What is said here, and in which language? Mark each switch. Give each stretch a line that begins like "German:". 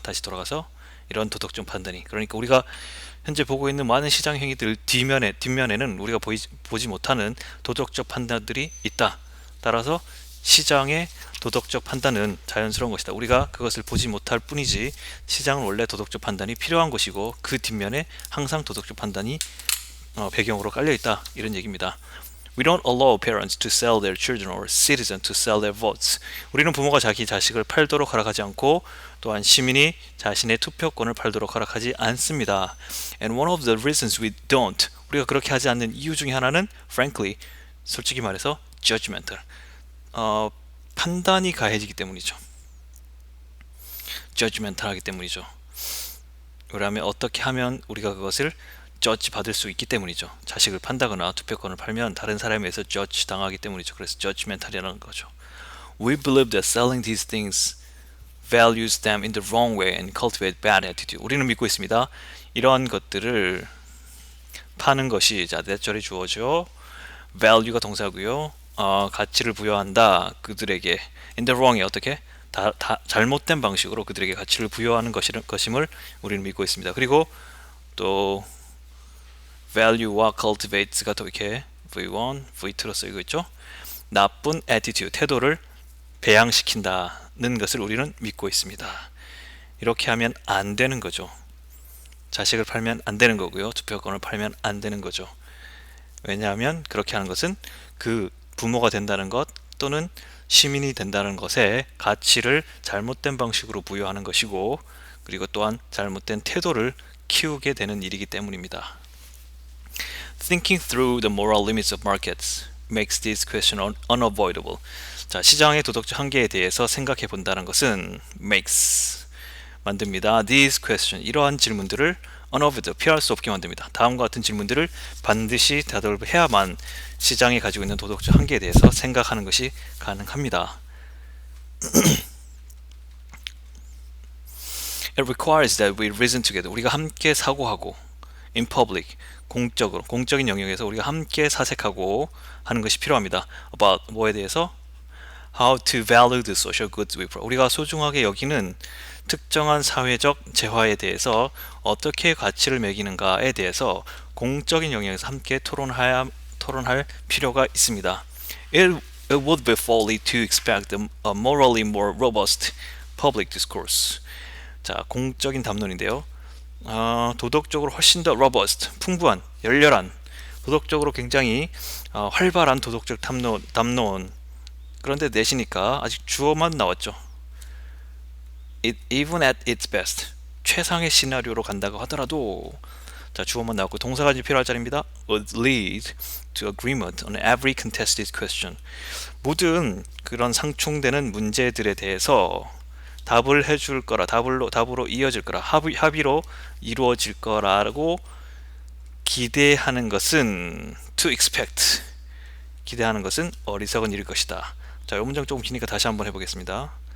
Korean: 다시 돌아가서 이런 도덕적 판단이, 그러니까 우리가 현재 보고 있는 많은 시장 행위들 뒷면에는 우리가 보지 못하는 도덕적 판단들이 있다. 따라서 시장의 도덕적 판단은 자연스러운 것이다. 우리가 그것을 보지 못할 뿐이지 시장은 원래 도덕적 판단이 필요한 것이고 그 뒷면에 항상 도덕적 판단이 배경으로 깔려 있다. 이런 얘기입니다.
English: We don't allow parents to sell their children or citizens to sell their votes.
Korean: 우리는 부모가 자기 자식을 팔도록 허락하지 않고 또한 시민이 자신의 투표권을 팔도록 허락하지 않습니다.
English: And one of the reasons we don't,
Korean: 우리가 그렇게 하지 않는 이유 중에 하나는 frankly, 솔직히 말해서 judgmental, 판단이 가해지기 때문이죠. judgmental하기 때문이죠. 그러면 어떻게 하면 우리가 그것을 judge 받을 수 있기 때문이죠. 자식을 판다거나 투표권을 팔면 다른 사람에 의해서 judge 당하기 때문이죠. 그래서 judgmental이라는 거죠.
English: We believe that selling these things values them in the wrong way and cultivate bad attitude.
Korean: 우리는 믿고 있습니다. 이러한 것들을 파는 것이 자, that 절이 주어져 value가 동사고요. 가치를 부여한다. 그들에게 in the wrong에 어떻게? 잘못된 방식으로 그들에게 가치를 부여하는 것임을 우리는 믿고 있습니다. 그리고 또 value와 cultivates가 또 이렇게 V1, V2로 쓰이고 있죠. 나쁜 attitude, 태도를 배양시킨다는 것을 우리는 믿고 있습니다. 이렇게 하면 안 되는 거죠. 자식을 팔면 안 되는 거고요. 투표권을 팔면 안 되는 거죠. 왜냐하면 그렇게 하는 것은 그 부모가 된다는 것 또는 시민이 된다는 것에 가치를 잘못된 방식으로 부여하는 것이고 그리고 또한 잘못된 태도를 키우게 되는 일이기 때문입니다.
English: Thinking through the moral limits of markets makes this question unavoidable.
Korean: 자, 시장의 도덕적 한계에 대해서 생각해 본다는 것은 makes 만듭니다. These question 이러한 질문들을 unavoidable 피할 수 없게 만듭니다. 다음과 같은 질문들을 반드시 대답해야만 시장이 가지고 있는 도덕적 한계에 대해서 생각하는 것이 가능합니다.
English: It requires that we reason together.
Korean: 우리가 함께 사고하고
English: in public
Korean: 공적으로 공적인 영역에서 우리가 함께 사색하고 하는 것이 필요합니다. About 뭐에 대해서?
English: How to value the social goods we provide.
Korean: 우리가 소중하게 여기는 특정한 사회적 재화에 대해서 어떻게 가치를 매기는가에 대해서 공적인 영역에서 함께 토론할 필요가 있습니다.
English: It would be folly to expect a morally more robust public discourse.
Korean: 자, 공적인 담론인데요. 도덕적으로 훨씬 더 robust, 풍부한, 열렬한, 도덕적으로 굉장히 활발한 도덕적 담론. 그런데 내시니까 아직 주어만 나왔죠.
English: Even at its best,
Korean: 최상의 시나리오로 간다고 하더라도 자, 주어만 나왔고 동사가 필요할 자리입니다.
English: Would lead to agreement on every contested question.
Korean: 모든 그런 상충되는 문제들에 대해서 답을 해줄 거라, 답으로 이어질 거라, 합의로 이루어질 거라고 기대하는 것은 to expect. 기대하는 것은 어리석은 일일 것이다. 자, 이 문장 조금 기니까 다시 한번 해보겠습니다.